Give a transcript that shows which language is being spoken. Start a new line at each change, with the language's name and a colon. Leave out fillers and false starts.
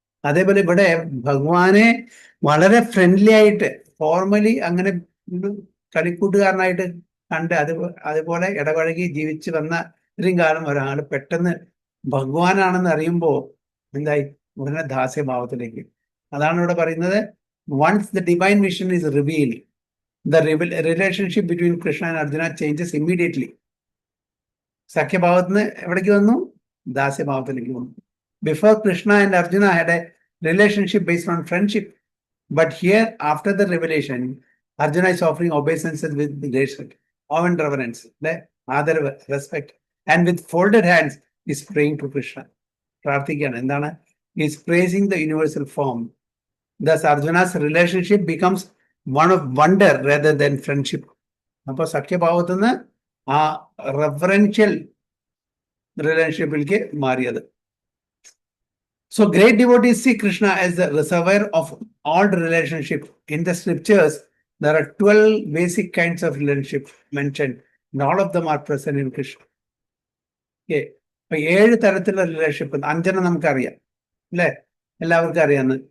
Malayalam: അതേപോലെ ഇവിടെ ഭഗവാനെ വളരെ ഫ്രണ്ട്ലി ആയിട്ട്, ഫോർമലി അങ്ങനെ കളിക്കൂട്ടുകാരനായിട്ട് കണ്ട് അതുപോലെ ഇടപഴകി ജീവിച്ച് വന്ന ഇത്രയും കാലം ഒരാൾ പെട്ടെന്ന് ഭഗവാനാണെന്ന് അറിയുമ്പോൾ എന്തായി? ഉടനെ ദാസ്യഭാവത്തിലേക്ക്. അതാണ് ഇവിടെ പറയുന്നത്,
English: Once the divine vision is revealed, the relationship between Krishna and Arjuna changes immediately.
Malayalam: സഖ്യഭാവത്തിൽ നിന്ന് എവിടേക്ക് വന്നു? ദാസ്യഭാവത്തിലേക്ക് വന്നു.
English: Before, Krishna and Arjuna had a relationship based on friendship. But here, after the revelation, Arjuna is offering obeisances with great awe and reverence, ആദരവ്, respect, and with folded hands is praying to Krishna.
Malayalam: പ്രാർത്ഥിക്കുകയാണ്. എന്താണ്?
English: He is praising the universal form. Thus, Arjuna's relationship becomes one of wonder rather than friendship.
Malayalam: അപ്പൊ സഖ്യഭാവത്തിൽ നിന്ന് ആ referential റിലേഷൻഷിപ്പിലേക്ക് മാറിയത്.
English: So great devotees see Krishna as the reservoir of all relationship. In the scriptures, there are 12 basic kinds of relationship mentioned, and all of them are present in Krishna. Okay.
Malayalam: അപ്പൊ 7 തരത്തിലുള്ള relationship, 5 നമുക്കറിയാം അല്ലെ? എല്ലാവർക്കും അറിയാന്ന്.